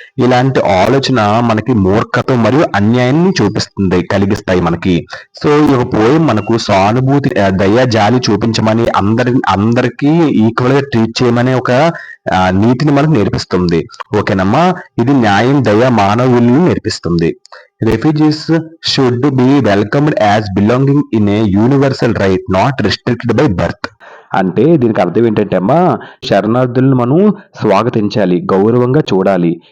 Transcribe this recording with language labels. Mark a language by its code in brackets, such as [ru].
[te] ఇలాంటి ఆలోచన మనకి మూర్ఖత మరియు అన్యాయాన్ని కలిగిస్తాయి మనకి. సో ఈ ఒక పోయం మనకు సానుభూతి, దయ, జాలి చూపించమని, అందరికీ ఈక్వల్ గా ట్రీట్ చేయమనే ఒక నీతిని మనకు నేర్పిస్తుంది. ఓకేనమ్మా, ఇది న్యాయం, దయ, మానవ విలువను నేర్పిస్తుంది. [en] Refugees should be welcomed as belonging in a universal right, not restricted by birth. [te] అంటే దీనికి అర్థం ఏంటంటే అమ్మా, శరణార్థులను మనం స్వాగతించాలి, గౌరవంగా చూడాలి.